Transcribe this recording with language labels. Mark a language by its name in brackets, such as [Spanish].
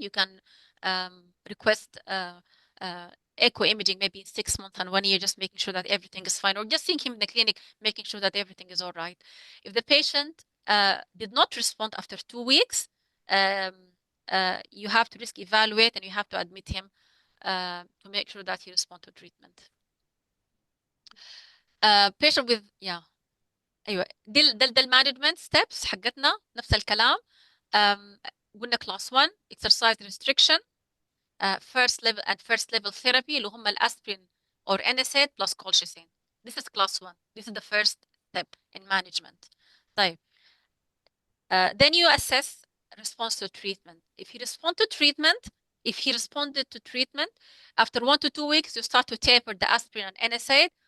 [English] You can request echo imaging maybe in 6 months and 1 year, just making sure that everything is fine, or just seeing him in the clinic, making sure that everything is all right. If the patient did not respond after 2 weeks, you have to risk evaluate and you have to admit him to make sure that he responds to treatment. Patient with [Arabic] ايوه ده [English] المانجمنت ستيبس [Arabic] حقتنا نفس الكلام. قلنا [English] class 1 exercise restriction, first level therapy [Arabic] اللي هم [English] الاسبرين or NSAID plus colchicine. This is class 1. This is the first step in management. [Arabic] طيب. [English] Then you assess response to treatment. If he responded to treatment, after 1 to 2 weeks, you start to taper the aspirin and NSAID.